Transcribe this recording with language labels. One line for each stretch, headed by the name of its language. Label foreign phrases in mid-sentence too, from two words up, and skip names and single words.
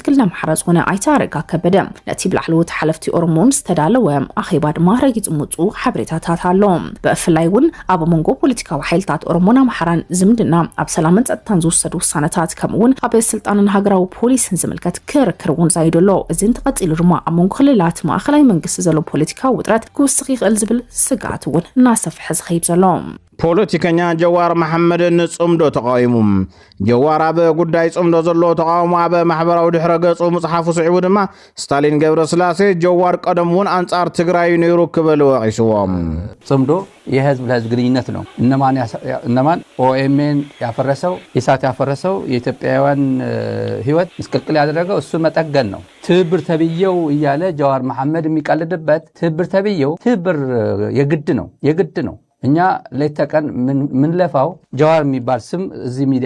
Tigrinya: ክልል ኣምሓራ ዝኾነ ኣይተ ኣረጋ ከበደ ነቲ ብላዕለዎት ሓለፍቲ ኦሮሞን ዝተዳለወ ኣኼባ ድማ ረጊጹ ምውፁእ ሓበሬታታት ኣሎ ብፍላይ እውን ኣብ መንጎ ፖለቲካዊ ሓይልታት ኦሮሞን ኣምሓራን ዝምድና ኣብ ሰላምን ጸጥታን ዝውሰዱ ውሳነታት ከምኡውን ኣብ ስልጣንን ሃገራዊ ፖሊስን ዝምልከት ክርክር እውን ዛይደሎ እዚ እንተቐፂሉ ድማ ኣብ መንጎ ክልላት ማእኸላይ መንግስቲ ዘሎ ፖለቲካዊ ውጥረት ክውስኽ ይኽእል ዝብል ስጋት እውን እናሰፍሐ ዝኸይድ ዘሎ ፖለቲከኛ ጀዋር መሐመድ ንጽምዶ ተቃዊሙ ጀዋር ኣብ ጉዳይ ጽምዶ ዘሎ ተቃውሞ ኣብ ማሕበራዊ ድሕረ ገጹ መጽሓፉ ስዒቡ ድማ ስታሊን ገብረስላሴ ጀዋር ቀደም እውን አንጻር ትግራይ ነይሩ ክበል ወቂስዎም
Amharic: ጽምዶ የህዝብ ለህዝብ ግንኙነት ነው እነማን ኦኤምኤን ያፈረሰው ኢሳት ያፈረሰው የኢትዮጵያውያን ህይወት ምስቅልቅል ያደረገው እሱ መጠገን ነው ትብብር ተብየው እያለ ጀዋር መሐመድ የሚቀልድበት ትብብር ተብየው ትብብር የግድ ነው እኛ ለተቀን ምን ለፋው ጀዋር የሚባል ስም እዚህ ሚዲያ